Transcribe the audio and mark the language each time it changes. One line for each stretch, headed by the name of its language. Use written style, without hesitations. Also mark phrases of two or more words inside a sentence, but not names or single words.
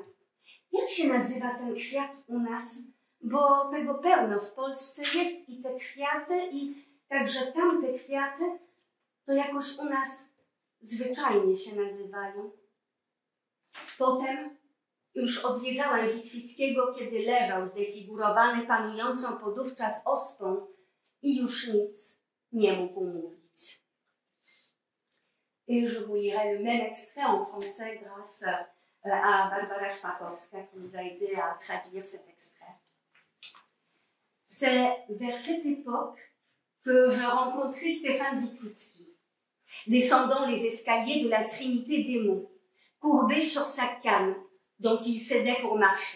Polish: Jak się nazywa ten kwiat u nas? Bo tego pełno w Polsce jest i te kwiaty, i także tamte kwiaty, to jakoś u nas zwyczajnie się nazywają. Potem Już odwiedzałem Witwickiego, kiedy leżał zdefigurowany, panującą podówczas ospą i już nic nie mógł mówić.
French: Et je vous lirai le même extrait en français grâce à Barbara Szpakowska qui nous a aidé à traduire cet extrait. C'est vers cette époque que je rencontrai Stéphane Witwicki, descendant les escaliers de la Trinité des Monts, courbé sur sa canne dont il s'aidait pour marcher.